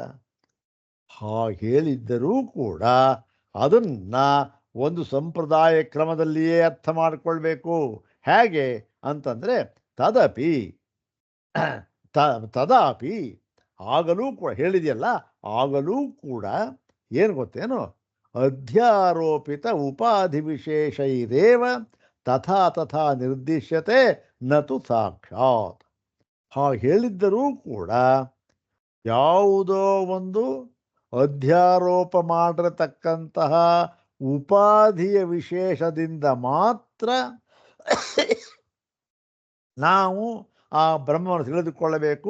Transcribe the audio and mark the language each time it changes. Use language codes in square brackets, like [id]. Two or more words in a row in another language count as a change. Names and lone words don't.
[kn] ಹೇಳಿದ್ದರೂ ಕೂಡ ಅದನ್ನು ಒಂದು ಸಂಪ್ರದಾಯ ಕ್ರಮದಲ್ಲಿಯೇ ಅರ್ಥ ಮಾಡಿಕೊಳ್ಬೇಕು. ಹೇಗೆ ಅಂತಂದರೆ ತದಾಪಿ ಆಗಲೂ ಕೂಡ ಹೇಳಿದೆಯಲ್ಲ, ಆಗಲೂ ಕೂಡ ಏನು ಗೊತ್ತೇನು? [sa] ಅಧ್ಯಾರೋಪಿತ ಉಪಾಧಿ ವಿಶೇಷೈರೇವ ತಥಾ ತಥಾ ನಿರ್ದಿಶ್ಯತೆ ನತು ಸಾಕ್ಷಾತ್. [kn] ಹೇಳಿದ್ದರೂ ಕೂಡ ಯಾವುದೋ ಒಂದು ಅಧ್ಯಾರೋಪ ಮಾಡಿರತಕ್ಕಂತಹ ಉಪಾಧಿಯ ವಿಶೇಷದಿಂದ ಮಾತ್ರ ನಾವು ಆ ಬ್ರಹ್ಮವನ್ನು ತಿಳಿದುಕೊಳ್ಳಬೇಕು.